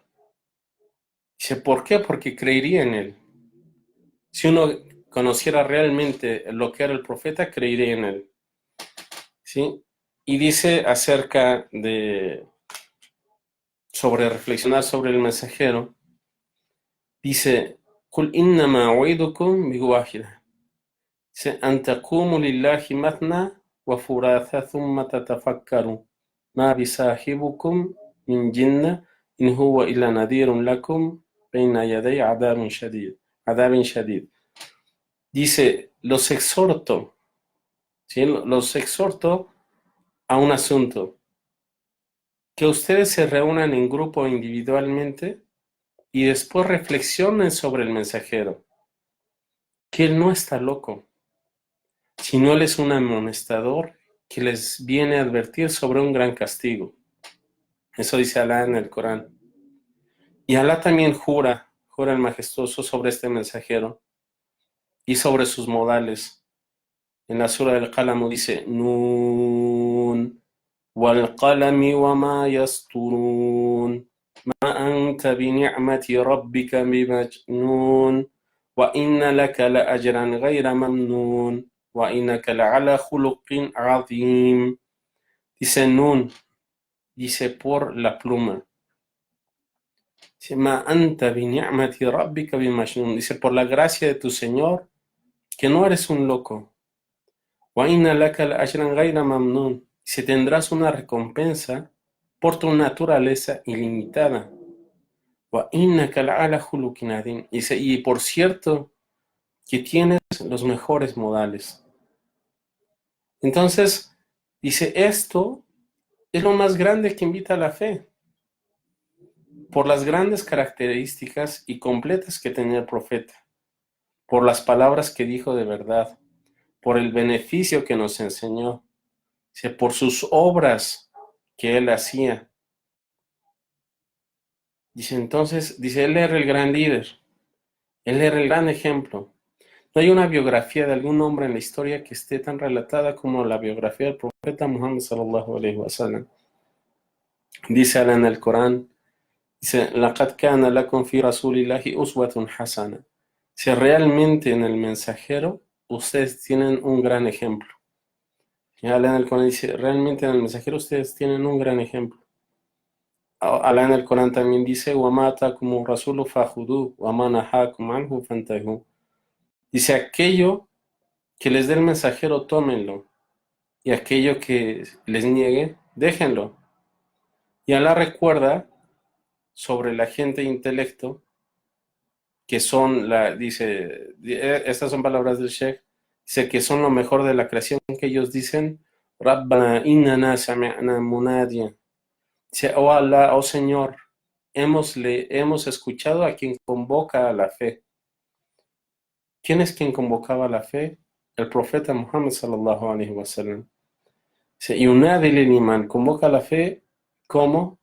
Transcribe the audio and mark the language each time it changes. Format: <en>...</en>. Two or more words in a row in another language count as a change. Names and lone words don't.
<es>Dice, ¿por qué? Porque creería en él. Si uno conociera realmente lo que era el profeta, creería en él. ¿Sí? Y dice acerca de, sobre reflexionar sobre el mensajero, dice,</es> <ar>قُلْ إِنَّمَا أُعِدُكُمْ بِوَاحِدَةٍ. Dice, أَن تَقُومُوا لِلَّهِ مَثْنَى وَفُرَاثَ ثُمَّ تَتَفَكَّرُوا مَا بِصَاحِبِكُمْ مِنْ جِنَّةٍ إِنْ هُوَ إِلَّا نَذِيرٌ لَكُمْ بَيْنَ يَدَيْ عَذَابٍ شَدِيدٍ.</ar> <es>Dice, los exhorto, ¿sí? Los exhorto a un asunto, que ustedes se reúnan en grupo o individualmente y después reflexionen sobre el mensajero, que él no está loco, sino él es un amonestador que les viene a advertir sobre un gran castigo. Eso dice Alá en el Corán. Y Alá también jura el majestuoso sobre este mensajero y sobre sus modales. En la sura del Qalam dice,</es> <ar>نون والقلم وما يسطرون ما أنت بنعمة ربك بمجنون وإن لك لأجرا غير ممنون وإنك لعلى خلق عظيم.</ar> <es>Dice Nun, dice por la pluma. Dice,</es> <ar>ما أنت بنعمة ربك بمجنون.</ar> <es>Dice, por la gracia de tu Señor, que no eres un loco.</es> <ar>وإن لك لأجرا غير ممنون.</ar> <es>Si tendrás una recompensa por tu naturaleza ilimitada.</es> <ar>وإنك لعلى خلق عظيم.</ar> <es>Dice, y por cierto, que tienes los mejores modales. Entonces, dice, esto es lo más grande que invita a la fe. Por las grandes características y completas que tenía el profeta, por las palabras que dijo de verdad, por el beneficio que nos enseñó, por sus obras que él hacía. Dice entonces, dice, él era el gran líder, él era el gran ejemplo. No hay una biografía de algún hombre en la historia que esté tan relatada como la biografía del profeta Muhammad</es> <ar>صلى الله عليه وسلم.</ar> <es>Dice en el Corán, dice,</es> <ar>لَقَدْ كَانَ لَكُمْ فِي رَسُولِ اللَّهِ أُسْوَةٌ حَسَنَةٌ.</ar> <es>Si realmente en el mensajero ustedes tienen un gran ejemplo. Y Alá en el Corán dice, realmente en el mensajero ustedes tienen un gran ejemplo. Alá en el Corán también dice,</es> <ar>وَمَا أَتَاكُمُ الرَّسُولُ فَخُذُوهُ وَمَا نَهَاكُمْ عَنْهُ فَانْتَهُوا.</ar> <es>Dice, aquello que les dé el mensajero, tómenlo. Y aquello que les niegue, déjenlo. Y Alá recuerda sobre la gente de intelecto que son, estas son palabras del Sheikh, dice que son lo mejor de la creación, que ellos dicen,</es> <ar>ربنا إننا سمعنا مناديا.</ar> <es>Dice, oh Allah, oh Señor, hemos escuchado a quien convoca a la fe. ¿Quién es quien convocaba a la fe? El profeta Muhammad</es> <ar>صلى الله عليه وسلم.</ar> <es>Dice,</es> <ar>ينادي للإيمان,</ar> <es>convoca a la fe, ¿cómo?</es>